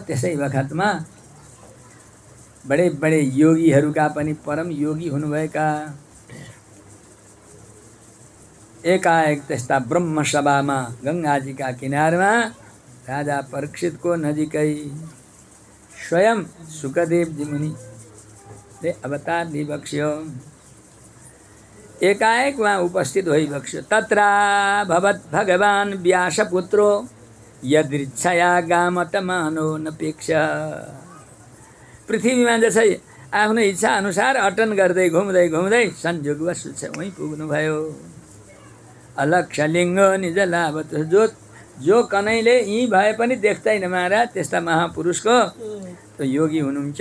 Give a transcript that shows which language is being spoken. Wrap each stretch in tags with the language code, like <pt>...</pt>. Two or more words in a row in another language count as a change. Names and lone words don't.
<ne>त्यसै बखतमा बडे बडे योगीहरूका पनि परम योगी हुनुभएका एकाएक त्यस्ता ब्रह्मसभामा गङ्गाजीका किनारमा राजा परीक्षितको नजिकै स्वयं सुखदेवजी मुनिले अवतार दिइबक्स्यो। एकाएक वहाँ उपस्थित भइबक्स्यो।</ne> <sa>तत्र भवत् भगवान् व्यासपुत्रो यदृच्छया गामतमानो नपेक्ष।</sa> <ne>पृथ्वीमा जसै आफ्नो इच्छा अनुसार अटन गर्दै घुम्दै घुम्दै संयोगवश वहीँ पुग्नुभयो।</ne> <sa>अलक्ष्य लिङ्ग निज लाभत,</sa> <ne>जो कनैले यहीँ भए पनि देख्दैन महाराज, त्यस्ता महापुरुषको त्यो योगी हुनुहुन्छ।</ne>